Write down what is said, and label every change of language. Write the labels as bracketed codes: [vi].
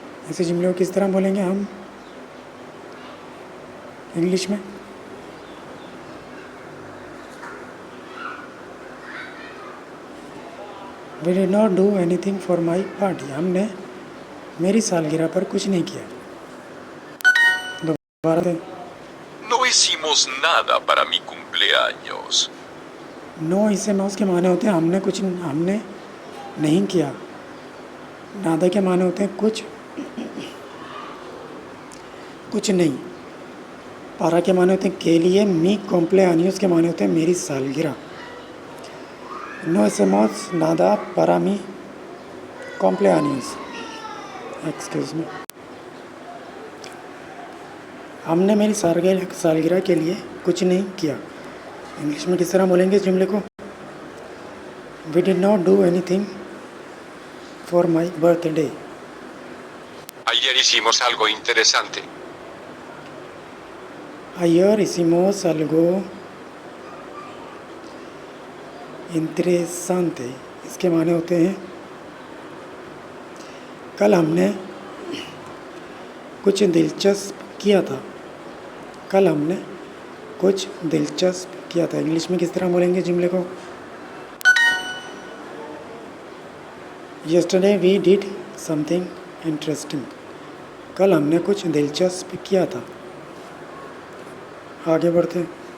[hi] ऐसे जुमले को किस तरह बोलेंगे हम इंग्लिश में? [en] We did not do anything for my party. [hi] हमने मेरी सालगिरह पर कुछ नहीं किया। दोबारा दें। [es] No hicimos nada para mi cumpleaños. नो इसे मौस [hi] के माने होते हैं हमने नहीं किया। [es] नादा [hi] के माने होते हैं कुछ नहीं। [es] पारा [hi] के माने होते हैं के लिए। [es] मी कॉम्प्लेआनियोस [hi] के माने होते हैं मेरी सालगिरह। [es] नो इसेमोस नादा para मी कॉम्प्लेआनियोस। [en] Excuse me. [hi] हमने मेरी सालगिरह के लिए कुछ नहीं किया। इंग्लिश में किस तरह बोलेंगे इस जुमले को? [en] We did not do anything for my birthday. [es] Ayer hicimos algo interesante. Ayer hicimos algo interesante। [hi] इसके माने होते हैं कल हमने कुछ दिलचस्प किया था। कल हमने कुछ दिलचस्प किया था। इंग्लिश में किस तरह बोलेंगे जुमले को? [en] Yesterday we did something interesting। [hi] कल हमने कुछ दिलचस्प किया था। आगे बढ़ते हैं।